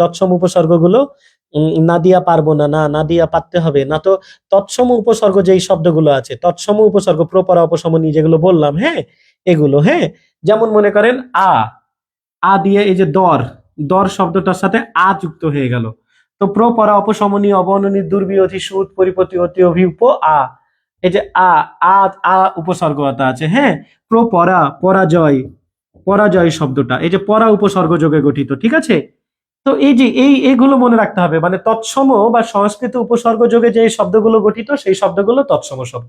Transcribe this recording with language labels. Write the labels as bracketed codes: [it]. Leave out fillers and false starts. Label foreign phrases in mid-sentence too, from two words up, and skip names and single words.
[bn] তৎসম উপসর্গগুলো নাদিয়া পারবো না, না নাদিয়া পারতে হবে না। তো তৎসম উপসর্গ যেই শব্দগুলো আছে, তৎসম উপসর্গ, প্রপরা, অপশমনী, যেগুলো বললাম, হ্যাঁ, এগুলো, হ্যাঁ, যেমন মনে করেন আ, আ দিয়ে এই যে দর, দর শব্দটার সাথে আ যুক্ত হয়ে গেল। তো প্রপরা, অপশমনী, অবননী, দুর্বিয়থি, সুত, পরিপতি, অতি, অভি, উপ, আ। এই যে আ, আ, আ উপসর্গতা আছে, হ্যাঁ। প্রপরা, পরাজয়, পরাজয় শব্দটা এই যে পরা উপসর্গ যোগে গঠিত, ঠিক আছে? তো এই যে এইগুলো মনে রাখতে হবে, মানে তৎসম বা সংস্কৃত উপসর্গ যোগে যে শব্দগুলো গঠিত সেই শব্দগুলো তৎসম শব্দ।